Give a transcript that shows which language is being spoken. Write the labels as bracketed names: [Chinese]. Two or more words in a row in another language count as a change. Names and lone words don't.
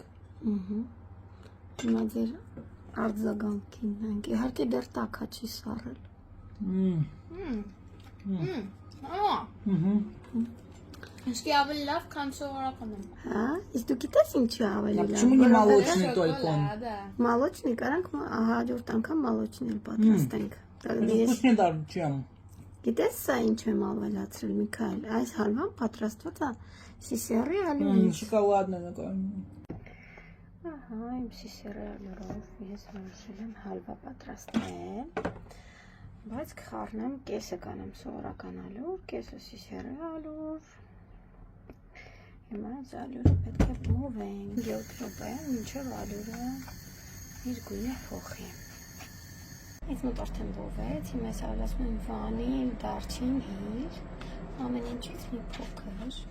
[Armenian] Հիմա ձեր արձագանքին ենք։ Իհարկե դեռ տաք չի սառել։ Ինչքի ավելի լավ, քան սովորականում։ Հա, իսկ դու գիտես ինչի ավելի լավ։ [Russian] Почему не молочный только он? Молочный, [Armenian] կարանք հաջորդ անգամ молочный պատրաստենք։ [Russian] Вкусный дар, чем? [Armenian] Գիտես սա ինչ եմ ավելացրել, Միքայել։ Այս հալվան պատրաստված է սիսեռի ալյուրից։ [Russian] Шоколадный такой. [Armenian] Ահա, իմ սիսեռի ալյուրով ես որոշել եմ հալվա պատրաստել։ Բայց կխառնեմ կեսը կանեմ սովորական ալյուր, կեսը սիսեռի ալյուր։ Հիմա այս ալյուրը պետք է փոխենք 7 րոպե, մինչև ալյուրը իր գույնը փոխի։ Այս մոտ արդեն փոխվեց, հիմա ես ավելացնում եմ վանիլ, դարչին, հիլ, ամեն ինչից մի փոքր։